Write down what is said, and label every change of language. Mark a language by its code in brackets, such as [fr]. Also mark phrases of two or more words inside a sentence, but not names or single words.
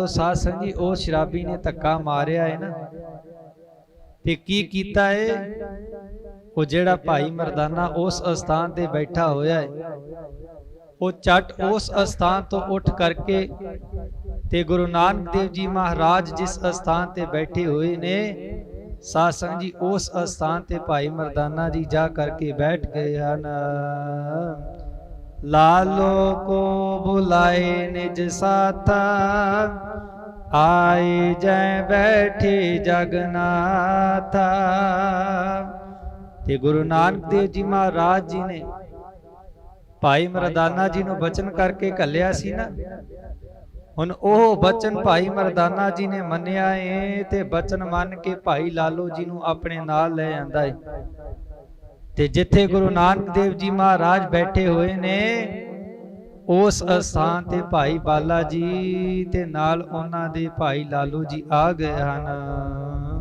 [pa] ਸਾਧ ਸੰਗਤ ਜੀ ਉਸ ਸ਼ਰਾਬੀ ਨੇ ਧੱਕਾ ਮਾਰਿਆ ਹੈ ਨਾ, ਤੇ ਕੀ ਕੀਤਾ ਹੈ, ਵੋ ਜਿਹੜਾ ਭਾਈ ਮਰਦਾਨਾ ਉਸ ਸਥਾਨ ਤੇ ਬੈਠਾ ਹੋਇਆ ਹੈ, ਵੋ ਚਟ ਉਸ ਸਥਾਨ ਤੋ ਉਠ ਕਰਕੇ ਤੇ ਗੁਰੂ ਨਾਨਕ ਦੇਵ ਜੀ ਮਹਾਰਾਜ ਜਿਸ ਸਥਾਨ ਤੇ ਬੈਠੇ ਹੋਏ ਨੇ, ਸਾਧ ਸੰਗਤ ਜੀ ਉਸ ਸਥਾਨ ਤੇ ਭਾਈ ਮਰਦਾਨਾ ਜੀ ਜਾ ਕਰਕੇ ਬੈਠ ਗਏ ਹਨ। [hi] लालो को बुलाए निज साथा, आए जय बैठे जगन्नाथा। [pa] ਤੇ ਗੁਰੂ ਨਾਨਕ ਦੇਵ ਜੀ ਮਹਾਰਾਜ ਜੀ ਨੇ ਭਾਈ ਮਰਦਾਨਾ ਜੀ ਨੂੰ ਬਚਨ ਕਰਕੇ ਘੱਲਿਆ ਸੀ ਨਾ, ਹੁਣ ਓਹ ਬਚਨ ਭਾਈ ਮਰਦਾਨਾ ਜੀ ਨੇ ਮੰਨਿਆ ਹੈ, ਤੇ ਬਚਨ ਮੰਨ ਕੇ ਭਾਈ ਲਾਲੋ ਜੀ ਨੂੰ ਆਪਣੇ ਨਾਲ ਲੈ ਆਂਦਾ ਹੈ। ਤੇ ਜਿੱਥੇ ਗੁਰੂ ਨਾਨਕ ਦੇਵ ਜੀ ਮਹਾਰਾਜ ਬੈਠੇ ਹੋਏ ਨੇ, ਉਸ ਸਥਾਨ ਤੇ ਭਾਈ ਬਾਲਾ ਜੀ ਤੇ ਨਾਲ ਉਨ੍ਹਾਂ ਦੇ ਭਾਈ ਲਾਲੋ ਜੀ ਆ ਗਏ ਹਨ।